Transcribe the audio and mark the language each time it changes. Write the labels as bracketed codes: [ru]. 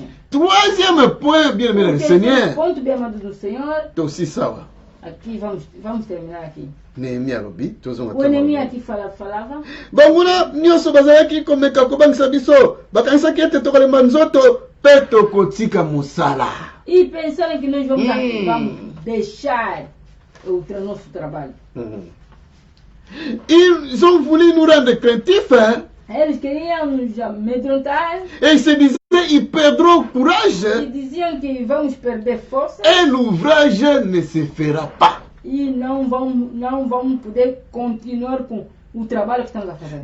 [fr] Troisième point, bien aimé le Seigneur. C'est aussi ça. [pt] Aqui, vamos terminar aqui. [ln] Nehemia lobi, [pt] o Nehemia aqui falava. [ln] Banguna, nyoso bazalaki komeka kobangisa biso, bakanisa ki ete tokolema nzoto, pe tokotika musala. [pt] E pensaram que nós vamos deixar o nosso trabalho. [fr] Ils ont voulu nous rendre craintifs, hein? [pt] Eles queriam nos amedrontar. [fr] Et ils se disaient, ils perdront courage. [pt] Ils diziam que vamos perder força. [fr] Et l'ouvrage ne se fera pas. [pt] E não vamos poder continuar com o trabalho que estamos a fazer.